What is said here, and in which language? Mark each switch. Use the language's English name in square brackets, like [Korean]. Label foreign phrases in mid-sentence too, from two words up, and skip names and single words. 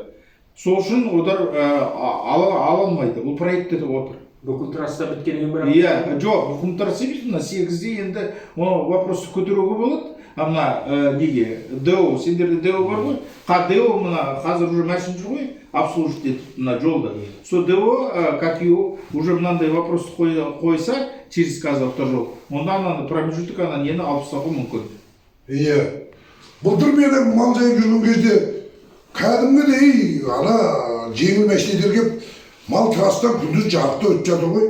[Kazakh] Сол үшін олар ала алмайды, бұл проектте отыр. Бүкіл трасса біткеннен бірақ? Жоқ, бүкіл трасса емес, мына 8-де енді вопросты көтеруге болады. мына неге ДО, сендерде ДО бар ғой. ДО мына қазір уже машина жүр ғой, обслуживать етіп мына жолда. [Russian] Со ДО, как его, уже [Kazakh] мынандай вопрос қойса через қазір автожол, онда ана промежуток ана нені алып тастауға мүмкін. Иә. Былтыр менің мал жайып жүрген кезде кәдімгідей ана жеңіл машинелер келіп мал трассадан күндіз жарықта өтіп жатыр ғой.